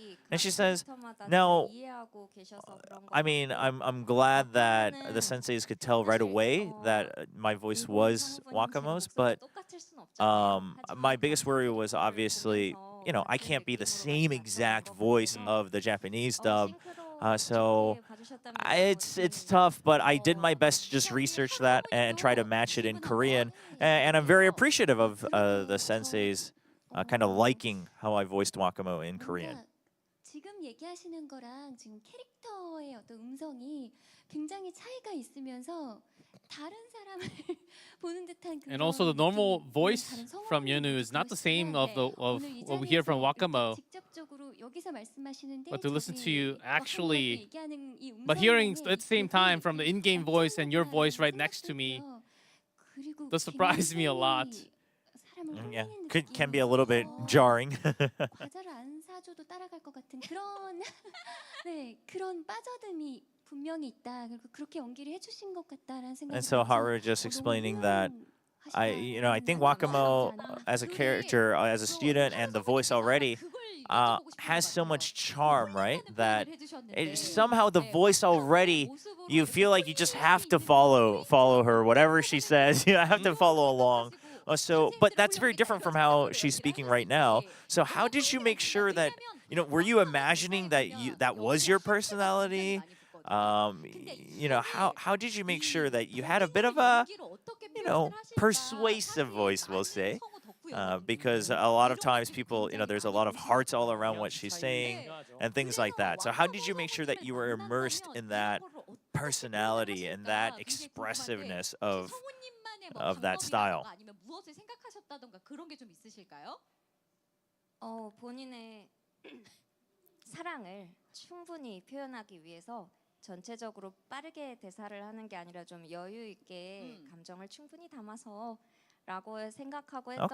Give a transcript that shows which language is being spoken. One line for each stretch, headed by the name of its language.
English: And she says, now, I mean, I'm glad that the senseis could tell right away that my voice was Wakamo's, but my biggest worry was obviously, I can't be the same exact voice of the Japanese dub. So it's tough, but I did my best to just research that and try to match it in Korean. And I'm very appreciative of the senseis kind of liking how I voiced Wakamo in Korean.
Korean: 지금 얘기하시는 거랑 지금 캐릭터의 어떤 음성이 굉장히 차이가 있으면서 다른 사람을 보는 듯한
English: And also the normal voice from Yeonu is not the same of what we hear from Wakamo.
Korean: 직접적으로 여기서 말씀하시는데
English: But to listen to you actually, but hearing at the same time from the in-game voice and your voice right next to me, does surprise me a lot. Yeah, can be a little bit jarring.
Korean: 과자를 안 사줘도 따라갈 것 같은 그런 그런 빠져듦이 분명히 있다. 그리고 그렇게 연기를 해주신 것 같다라는 생각이.
English: And so Haru just explaining that I think Wakamo as a character, as a student, and the voice already has so much charm, right? That somehow the voice already, you feel like you just have to follow her, whatever she says. You have to follow along. But that's very different from how she's speaking right now. So how did you make sure that, were you imagining that that was your personality? How did you make sure that you had a bit of a, persuasive voice, we'll say? Because a lot of times people, there's a lot of hearts all around what she's saying and things like that. So how did you make sure that you were immersed in that personality and that expressiveness of that style?
Korean: 아니면 무엇을 생각하셨다던가 그런 게 좀 있으실까요? 본인의 사랑을 충분히 표현하기 위해서 전체적으로 빠르게 대사를 하는 게 아니라 좀 여유 있게 감정을 충분히 담아서라고 생각하고 했던 것 같고.